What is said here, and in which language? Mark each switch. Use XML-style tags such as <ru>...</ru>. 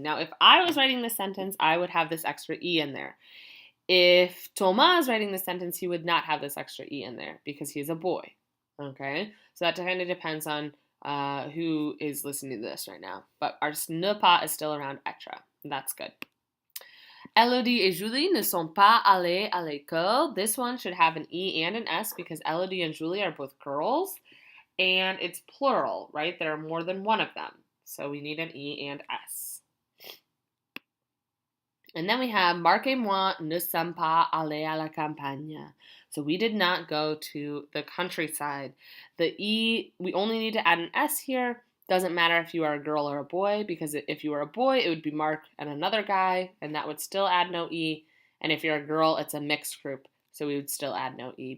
<en>Now, if I was writing this sentence, I would have this extra E in there. If Thomas is writing this sentence, he would not have this extra E in there because he is a boy. Okay? So that kind of depends on who is listening to this right now. But our ne pas is still around être. That's good.</en> <fr>Elodie et Julie ne sont pas allées à l'école.</fr> <en>This one should have an E and an S because Elodie and Julie are both girls. And it's plural, right? There are more than one of them. So we need an E and S. And then we have</en> <fr>Marc et moi ne sommes pas allés à la campagne.</fr> <en>So we did not go to the countryside. The E, we only need to add an S here. Doesn't matter if you are a girl or a boy, because if you were a boy, it would be Mark and another guy, and that would still add no E. And if you're a girl, it's a mixed group, so we would still add no E.</en>